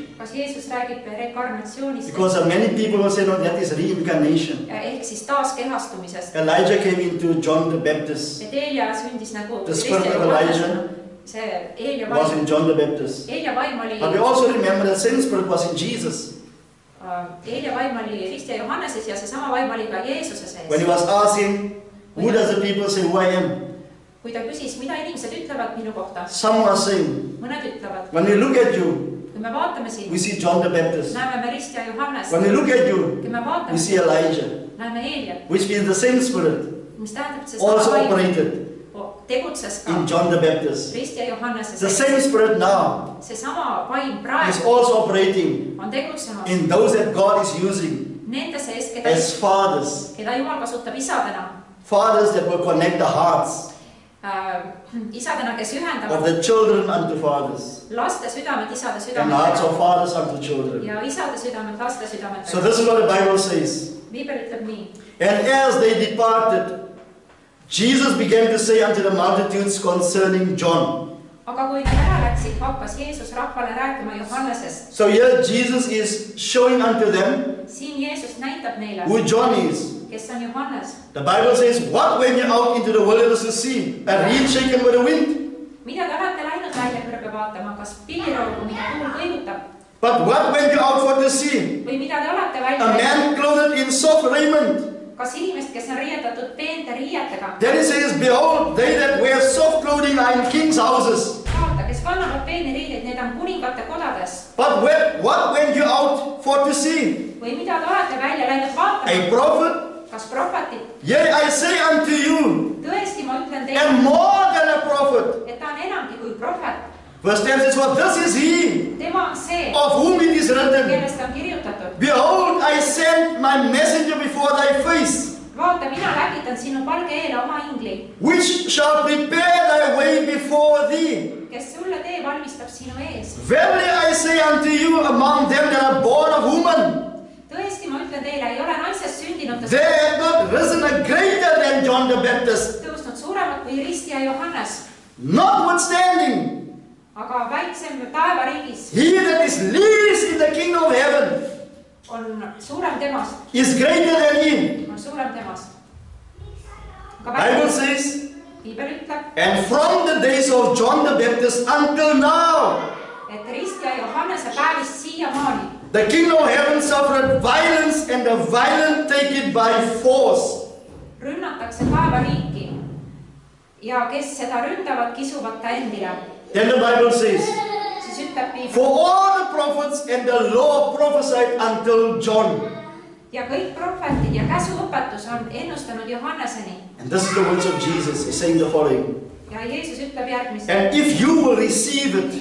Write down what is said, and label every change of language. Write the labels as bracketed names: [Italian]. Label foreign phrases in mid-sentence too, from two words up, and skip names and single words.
[Estonian] Kas Jeesus räägib rekarnatsioonist? [English] Because many people will say, no, that is reincarnation. [Estonian] Ehk siis taaskehastumisest. [English] Elijah came into John the Baptist. [Estonian] Et Eelia sündis nagu [English] The spirit of Elijah [Estonian] see Eelia [English] was [Estonian] vaim. [English] in John the Baptist. [Estonian] Eelia vaim oli [English] But we also remember that same spirit was in Jesus. [Estonian] Eelia vaim oli Ristja Johanneses ja seesama vaim oli ka Jeesuse sees. [English] When he was asking, who does the people say who I am? [Estonian] Kui ta küsis, mida inimesed ütlevad minu kohta? [English] Some are saying, [Estonian] Mõned ütlevad, [English] when we look at you, [Estonian] kui me vaatame siin, [English] we see John the Baptist. [Estonian] näeme me Ristja Johannest. [English] When we look at you, [Estonian] Kui me [English] we [Estonian] vaatame, [English] see Elijah, [Estonian] näeme Eeliat, [English] which means the same spirit [Estonian] mis tähendab, et see [English] also [Estonian] sama vaim [English] operated [Estonian] tegutses ka [English] in John the Baptist. [Estonian] Ristja Johannese [English] The [Estonian] sees. [English] same spirit now [Estonian] Seesama vaim [English] is [Estonian] praegu [English] also operating [Estonian] on tegutsemas [English] in those that God is using [Estonian] nende sees, [English] as fathers. [Estonian] keda Jumal kasutab isadena. [English] Fathers that will connect the hearts [Estonian] Isadena, kes [English] of [Estonian] ühendavad [English] the children unto fathers [Estonian] laste südamed isade [English] and hearts [Estonian] südametega [English] of fathers unto children. [Estonian] ja isade südamed laste [English] So [Estonian] südametega. [English] this is what the Bible says. [Estonian] Piibel ütleb nii. [English] And as they departed, Jesus began to say unto the multitudes concerning John. [Estonian] Aga kui nad ära läksid, hakkas Jeesus rahvale rääkima Johannesest. [English] So here Jesus is showing unto them [Estonian] Siin Jeesus näitab neile, [English] who John is. [Estonian] kes on Johannes. [English] The Bible says, what went you out into the wilderness to see? A reed shaken with the wind? [Estonian] Mida te olete läinud välja kõrbe vaatama, kas pilliroogu, mida tuul kõigutab? [English] But what went you out for to see? [Estonian] Või mida te olete [English] A [Estonian] välja [English] man clothed in soft raiment. [Estonian] kas inimest, kes on riietatud peente riietega? [English] Then he says, behold, they that wear soft clothing are in kings' houses. [Estonian] Vaata, kes kannavad peeni riideid, need on kuningate kodades. [English] But what went you out for to see? [Estonian] Või mida te olete välja läinud vaatama? [English] A prophet? [Estonian] Kas prohvetit? [English] Yea, I say unto you, [Estonian] Tõesti, ma ütlen teile, [English] and more than a prophet. [Estonian] et ta on enamgi kui prohvet. [English] Verse 10 says, for this is he [Estonian] Tema on see, [English] of whom it is written, [Estonian] kellest on kirjutatud. [English] behold, I send my messenger before thy face, [Estonian] Vaata, mina läkitan sinu palge eele oma ingli, [English] which shall prepare thy way before thee. [Estonian] kes sulle tee valmistab sinu ees. [English] Verily I say unto you, among them that are born of woman, [Estonian] Tõesti, ma ütlen teile, ei ole naisest sündinud [English] there hath not risen a greater than John the Baptist. [Estonian] tõusnud suuremat kui Ristja Johannes, [English] Notwithstanding, [Estonian] aga väiksem taevariigis [English] he that is least in the kingdom of heaven [Estonian] on suurem temast, [English] is greater than him. [Estonian] on suurem temast. Aga [English] Bible says, [Estonian] Piibel ütleb, [English] and from the days of John the Baptist until now, [Estonian] et Ristja Johannese päevist siiamaani [English] the kingdom of heaven suffered violence, and the violent take it by force. [Estonian] rünnatakse taevariiki ja kes seda ründavad, kisuvad ta endile. [English] Then the Bible says, [Estonian] Siis ütleb Piibel, [English] for all the prophets and the law prophesied until John. [Estonian] ja kõik prohvetid ja käsuõpetus on ennustanud Johanneseni. [English] And this is the words of Jesus. He's saying the following. [Estonian] Ja Jeesus ütleb järgmist. [English] And if you will receive it,